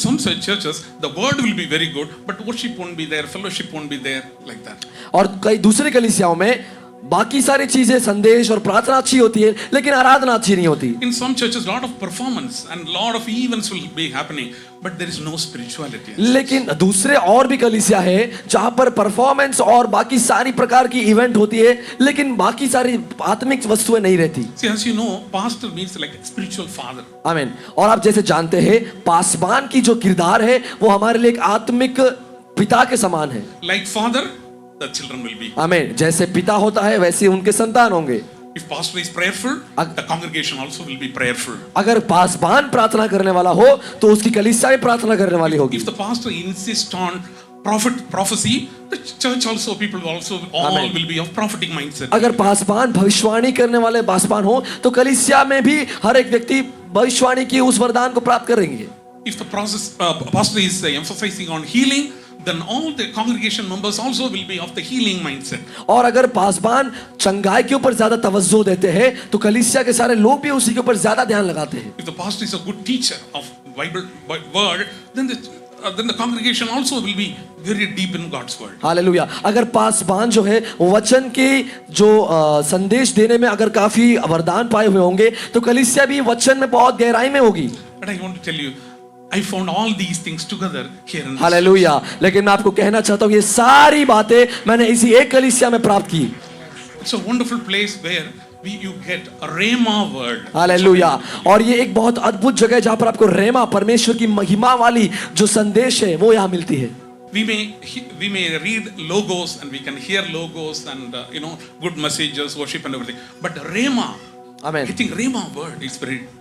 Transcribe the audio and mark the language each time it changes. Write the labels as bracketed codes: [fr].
[en] some churches, the word will be very good, but worship won't be there, fellowship won't be there, like that. [hi] और कई दूसरे कलीसियाओं में बाकी सारी चीजें, संदेश और प्रार्थना अच्छी होती है, लेकिन आराधना अच्छी नहीं होती। [en] In some churches, lot of performance and lot of events will be happening, but there is no spirituality. [hi] लेकिन दूसरे और भी कलीसिया है जहां पर परफॉर्मेंस और बाकी सारी प्रकार की इवेंट होती है, लेकिन बाकी सारी आत्मिक वस्तुएं नहीं रहती। [en] See, as you know, pastor means like a spiritual father. आमीन। [hi] और आप जैसे जानते हैं, पासबान की जो किरदार है वो हमारे लिए एक आत्मिक पिता के समान है। [en] Like father, the children will be. आमीन। [hi] जैसे पिता होता है वैसे उनके संतान होंगे। [en] If pastor is prayerful, the congregation also will be prayerful. [hi] अगर पासबान प्रार्थना करने वाला हो तो उसकी कलीसिया भी प्रार्थना करने वाली होगी। [en] If the pastor insists on prophecy, the church also, people also, all Amen. will be of prophetic mindset. [hi] अगर पासबान भविष्यवाणी करने वाले पासबान हो तो कलीसिया में भी हर एक व्यक्ति भविष्यवाणी की उस वरदान को प्राप्त करेंगे। [en] If the pastor is emphasizing on healing, then all the congregation members also will be of the healing mindset. [hi] और अगर पासबान चंगाई के ऊपर ज्यादा तवज्जो देते हैं तो कलीसिया के सारे लोग भी उसी के ऊपर ज्यादा ध्यान लगाते हैं। [en] If the pastor is a good teacher of Bible word, then the congregation also will be very deep in God's word. हालेलुया। [hi] अगर पासबान जो है वचन के जो संदेश देने में अगर काफी वरदान पाए हुए होंगे तो कलीसिया भी वचन में बहुत गहराई में होगी। [en] But I want to tell you, I found all these things together here in this. हालेलुया। [hi] लेकिन मैं आपको कहना चाहता हूँ ये सारी बातें मैंने इसी एक कलीसिया में प्राप्त की। [en] It's a wonderful place where you get a rhema word. हालेलुया। [hi] और ये एक बहुत अद्भुत जगह है जहां पर आपको रेमा, परमेश्वर की महिमा वाली जो संदेश है वो यहाँ मिलती है। [en] We may read logos and we can hear logos and good messages, worship and everything. But rhema, आमीन। I think rhema word is very,